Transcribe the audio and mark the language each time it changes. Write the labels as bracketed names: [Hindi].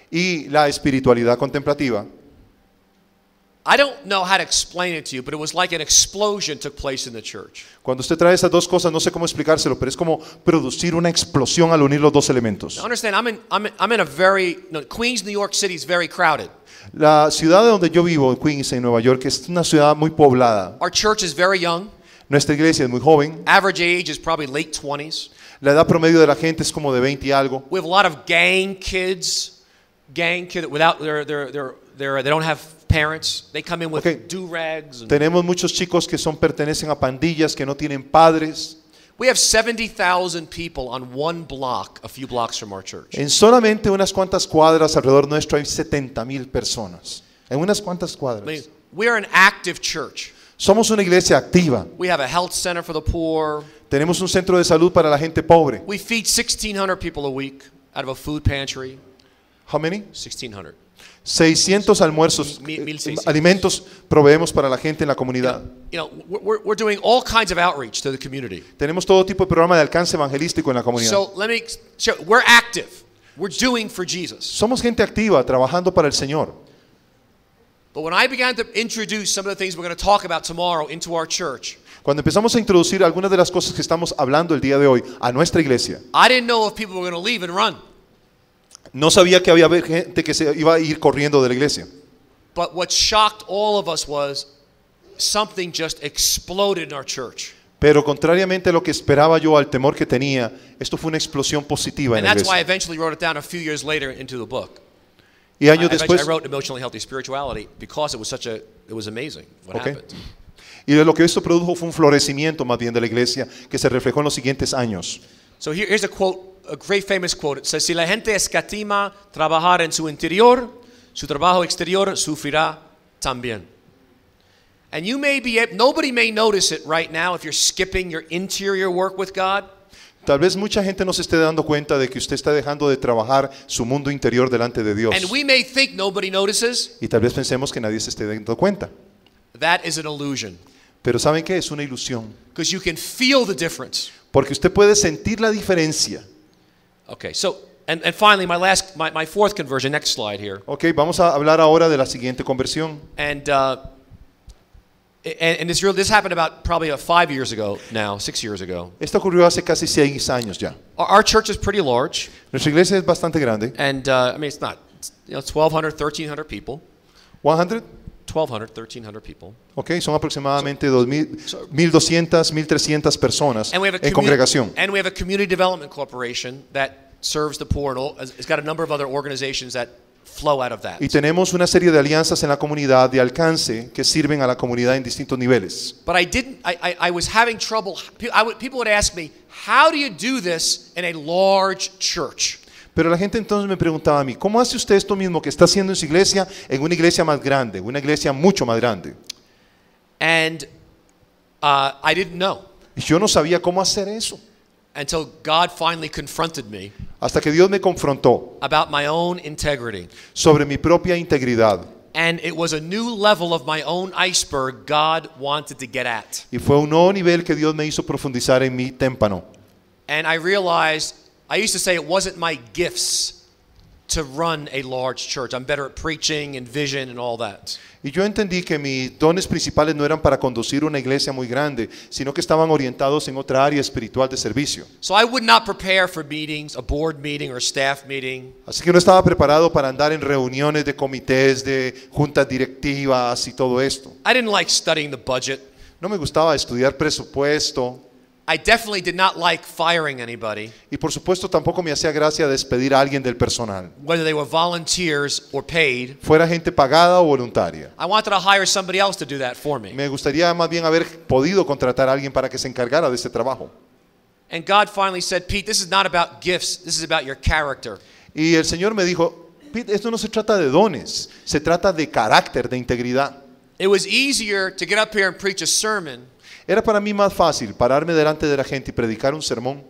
[Spanish] y la espiritualidad contemplativa, [English] I don't know how to explain it to you, but it was like an explosion took place in the church. [Spanish] cuando usted trae esas dos cosas, no sé cómo explicárselo, pero es como producir una explosión al unir los dos elementos. [English] Now understand, I'm in a very, Queens, New York City is very crowded. [Spanish] La ciudad de donde yo vivo, Queens, en Nueva York, es una ciudad muy poblada. [English] Our church is very young. [Spanish] Nuestra iglesia es muy joven. [English] Average age is probably late 20s. [Spanish] La edad promedio de la gente es como de 20 y algo. [English] We have a lot of gang kids without they don't have parents. They come in with Okay. do-rags. [Spanish] Tenemos muchos chicos que pertenecen a pandillas, que no tienen padres. [English] We have 70,000 people on one block, a few blocks from our church. [Spanish] En solamente unas cuantas cuadras alrededor nuestro hay 70,000 personas. En unas cuantas [English] I mean, [Spanish] cuadras. [English] we are an active church. [Spanish] Somos una iglesia activa. [English] We have a health center for the poor. [Spanish] Tenemos un centro de salud para la gente pobre. [English] We feed 1,600 people a week out of a food pantry. How many? 1,600. [Spanish] 600 almuerzos, 1,600. alimentos proveemos para la gente en la comunidad. [English] We're doing all kinds of outreach to the community. [Spanish] Tenemos todo tipo de programa de alcance evangelístico en la comunidad. [English] So let me show, we're active. We're doing for Jesus. [Spanish] Somos gente activa, trabajando para el Señor. [English] But when I began to introduce some of the things we're going to talk about tomorrow into our church, [Spanish] Cuando empezamos a introducir algunas de las cosas que estamos hablando el día de hoy a nuestra iglesia, [English] I didn't know if people were going to leave and run. [Spanish] no sabía que había gente que se iba a ir corriendo de la iglesia. [English] But what shocked all of us was something just exploded in our church. [Spanish] Pero contrariamente a lo que esperaba yo, al temor que tenía, esto fue una explosión positiva en [English] And [Spanish] la [English] that's why I [Spanish] iglesia. [English] eventually wrote it down a few years later into the book. [Spanish] Y años [English] I [Spanish] después, [English] wrote Emotionally Healthy Spirituality because it was amazing what Okay. happened. [Spanish] y de lo que esto produjo fue un florecimiento más bien de la iglesia que se reflejó en los siguientes años. [English] So here's a quote, a great famous quote. It says, [Spanish] si la gente escatima trabajar en su interior, su trabajo exterior sufrirá también. [English] And you may be, nobody may notice it right now if you're skipping your interior work with God. [Spanish] Tal vez mucha gente no se esté dando cuenta de que usted está dejando de trabajar su mundo interior delante de Dios. [English] And we may think nobody notices. [Spanish] Y tal vez pensemos que nadie se esté dando cuenta. [English] That is an illusion. [Spanish] Pero ¿saben qué? Es una ilusión. [English] Because you can feel the difference. [Spanish] Porque usted puede sentir la diferencia. [English] Okay, so, and finally, my fourth conversion, next slide here. [Spanish] Ok, vamos a hablar ahora de la siguiente conversión. [English] And this happened about probably 5 years ago now, 6 years ago. [Spanish] Esto ocurrió hace casi 6 años ya. [English] Our church is pretty large. [Spanish] Nuestra iglesia es bastante grande. [English] And I mean, it's not, 1,200, 1,300 people. 100, 1,200, 1,300 people. [Spanish] ok, son aproximadamente 1,200, 1,300 personas [English] And we have [Spanish] en congregación. [English] And we have a community development corporation that serves the poor, and it's got a number of other organizations that flow out of that. [Spanish] Y tenemos una serie de alianzas en la comunidad de alcance que sirven a la comunidad en distintos niveles. [English] But I was having trouble. People would ask me, how do you do this in a large church? [Spanish] Pero la gente entonces me preguntaba a mí, ¿cómo hace usted esto mismo que está haciendo en su iglesia en una iglesia más grande, una iglesia mucho más grande? [English] And I didn't know [Spanish] Y yo no sabía cómo hacer eso. [English] until God finally confronted me [Spanish] Hasta que Dios me confrontó [English] about my own integrity. [Spanish] sobre mi propia integridad. [English] And it was a new level of my own iceberg God wanted to get at. [Spanish] Y fue un nuevo nivel que Dios me hizo profundizar en mi témpano. [English] And I realized, I used to say it wasn't my gifts to run a large church. I'm better at preaching and vision and all that. [Spanish] Y yo entendí que mis dones principales no eran para conducir una iglesia muy grande, sino que estaban orientados en otra área espiritual de servicio. [English] So I would not prepare for meetings, a board meeting or a staff meeting. [Spanish] Así que no estaba preparado para andar en reuniones de comités, de juntas directivas y todo esto. [English] I didn't like studying the budget. [Spanish] No me gustaba estudiar presupuesto. [English] I definitely did not like firing anybody, [Spanish] Y por supuesto tampoco me hacía gracia despedir a alguien del personal, [English] whether they were volunteers or paid. [Spanish] fuera gente pagada o voluntaria. [English] I wanted to hire somebody else to do that for me. [Spanish] Me gustaría más bien haber podido contratar a alguien para que se encargara de ese trabajo. [English] And God finally said, Pete, this is not about gifts, this is about your character. [Spanish] Y el Señor me dijo, Pete, esto no se trata de dones, se trata de carácter, de integridad. [English] It was easier to get up here and preach a sermon [Spanish] Era para mí más fácil pararme delante de la gente y predicar un sermón